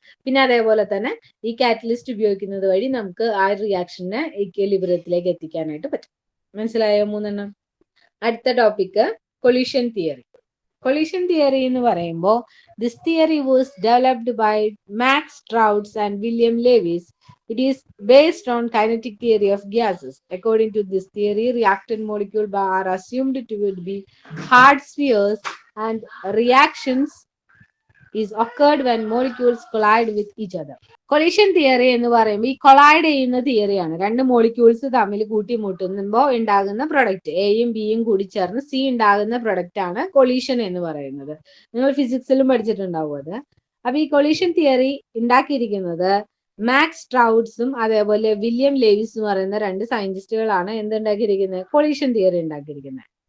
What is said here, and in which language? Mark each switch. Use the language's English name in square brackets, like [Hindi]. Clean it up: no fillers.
[Malayalam] പിന്നെ അതേപോലെ തന്നെ ഈ കാറ്റലിസ്റ്റ് ഉപയോഗിക്കുന്നത് വഴി നമുക്ക് ആ റിയാക്ഷനെ ഇക്വിലിബ്രിയത്തിലേക്ക് എത്തിക്കാനായിട്ട് പറ്റും. മനസ്സിലായോ 3 എണ്ണം? അടുത്ത topic collision theory. Collision theory എന്ന് പറയുമ്പോൾ [English] This theory was developed by Max Trautz and William Lewis. It is based on kinetic theory of gases. According to this theory, reactant molecules are assumed to be hard spheres and reactions is occurred when molecules collide with each other. [Malayalam] Collision theory എന്ന് പറയുമ്പോൾ ഈ collide ചെയ്യുന്ന തിയറിയാണ്. 2 molecules തമ്മിൽ കൂട്ടിമുട്ടുമ്പോൾ ഉണ്ടാകുന്ന product, എയും ബിയും കൂടി ചേർന്ന് സി ഉണ്ടാകുന്ന പ്രൊഡക്റ്റ് ആണ് കൊളീഷൻ എന്ന് പറയുന്നത്. നിങ്ങൾ ഫിസിക്സിലും പഠിച്ചിട്ടുണ്ടാവും അത്. അപ്പൊ ഈ കൊളീഷൻ തിയറി ഉണ്ടാക്കിയിരിക്കുന്നത് മാക്സ് സ്ട്രൗട്ട്സും അതേപോലെ വില്യം ലേവിസ് എന്ന് പറയുന്ന 2 സയന്റിസ്റ്റുകളാണ് എന്തുണ്ടാക്കിയിരിക്കുന്നത്, കൊളീഷൻ തിയറി ഉണ്ടാക്കിയിരിക്കുന്നത്.